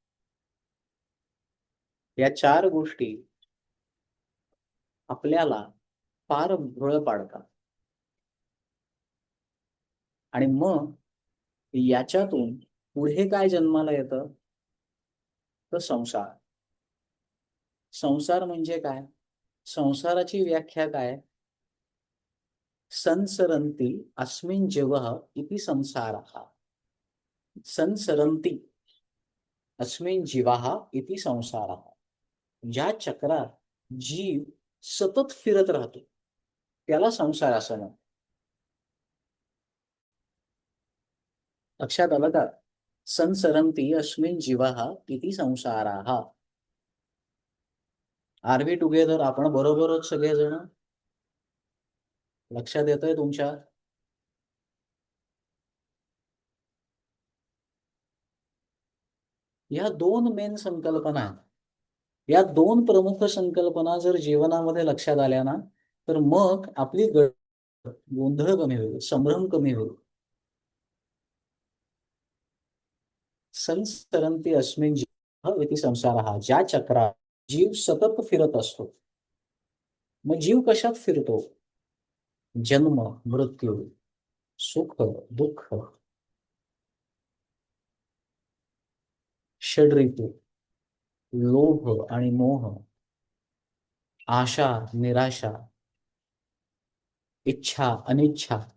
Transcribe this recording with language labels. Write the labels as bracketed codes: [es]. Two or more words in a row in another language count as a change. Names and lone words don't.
[mr] या 4 गोष्टी आपल्याला फार भुरळ पाडतात आणि मग याच्यातून पुढे काय जन्माला येतं? तर संसार. संसार म्हणजे काय? संसाराची व्याख्या काय? [sa] संसरन्ति अस्मिन् जीवः इति संसारः. संसरन्ति अस्मिन् जीवः इति संसारः. [mr] ज्या चक्रात जीव सतत फिरत राहतो त्याला संसार असं म्हणतात. लक्षात आलं का? [sa] संसरन्ति अस्मिन् जीवः इति संसारः. [en] Are we together? [mr] आपण बरोबरच सगळेजण? लक्षात येतंय तुमच्या? या 2 मेन संकल्पना आहेत. या 2 प्रमुख संकल्पना जर जीवनामध्ये लक्षात आल्या ना, तर मग आपली गोंधळ कमी होईल, संभ्रम कमी होईल. [sa] संसरन्ति अस्मिन् जीवः इति संसारः. [mr] ज्या चक्रात जीव सतत फिरत असतो. मग जीव कशात फिरतो? जन्म, मृत्यू, सुख, दुःख, षड्ऋतू, लोभ आणि मोह, आशा, निराशा, इच्छा, अनिच्छा.